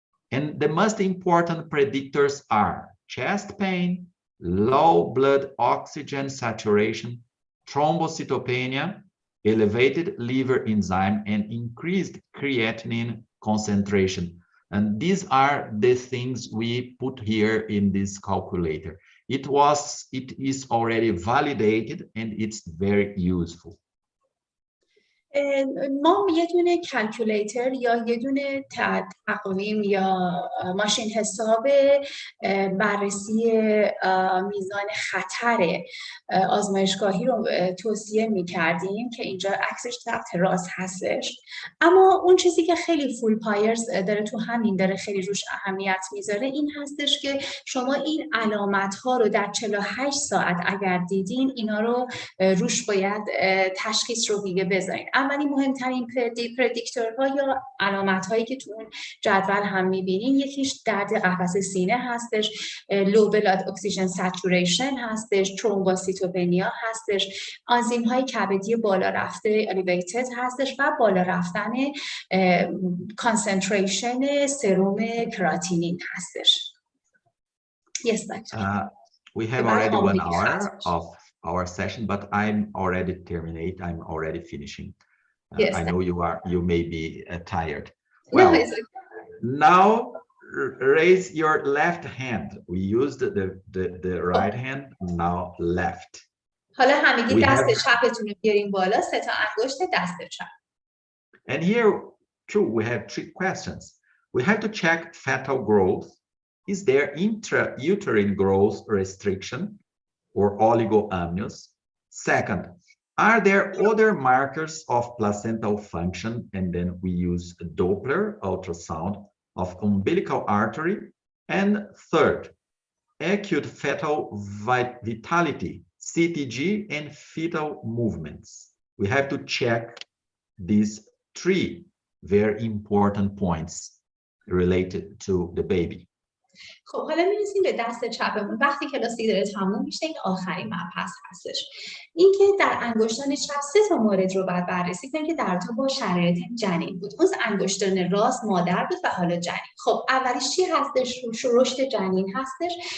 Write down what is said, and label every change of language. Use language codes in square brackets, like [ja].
[en] And the most important predictors are chest pain, low blood oxygen saturation, thrombocytopenia, elevated liver enzyme, and increased creatinine concentration. And these are the things we put here in this calculator. It is already validated and it's very useful. [fa] ما یه دونه کلکولیتر یا یه دونه تقویم یا ماشین حساب بررسی میزان خطر آزمایشگاهی رو توصیه می‌کردیم که اینجا عکسش تحت راست هستش. اما اون چیزی که خیلی فول پایرز داره تو همین داره خیلی روش اهمیت میذاره این هستش که شما این علامت‌ها رو در 48 ساعت اگر دیدین اینا رو روش باید تشخیص رو دیگه بذارین. اولین مهمترین پردیکتورها یا علامت‌هایی که تو اون جدول هم می‌بینین یکیش درد قفسه سینه هستش، لو بلاد اکسیژن سچوریشن هستش، ترومبوسیتوپنیا هستش، آنزیم‌های کبدی بالا رفته الیویتد هستش و بالا رفتن کانسنتریشن سروم کراتینین هستش. [en] Yes, doctor. We have already 1 hour of our session, but I'm already terminate. I'm already finishing. Yes, I know you may be tired. No, Well, it's okay. now raise your left hand. We used the right hand, now left. [fa] حالا همگی دست چپتون رو بیارین بالا، 3 تا انگشت دست چپ. [en] And here too we have 3 questions. We have to check fetal growth. Is there intrauterine growth restriction or oligoamnios? Second, are there other markers of placental function? And then we use Doppler ultrasound of umbilical artery. And third, acute fetal vitality, CTG, and fetal movements. We have to check these 3 very important points related to the baby. [fa] خب حالا میرسیم به دست چپمون. وقتی کلاسی داره تموم میشه این آخرین مبحث هستش. اینکه در انگشتان چپ 3 تا مورد رو باید بررسی کنیم که در رابطه با شرایط جنین بود. اون انگشتان راست مادر بود و حالا جنین. خب اولیش چی هستش؟ رشد جنین هستش.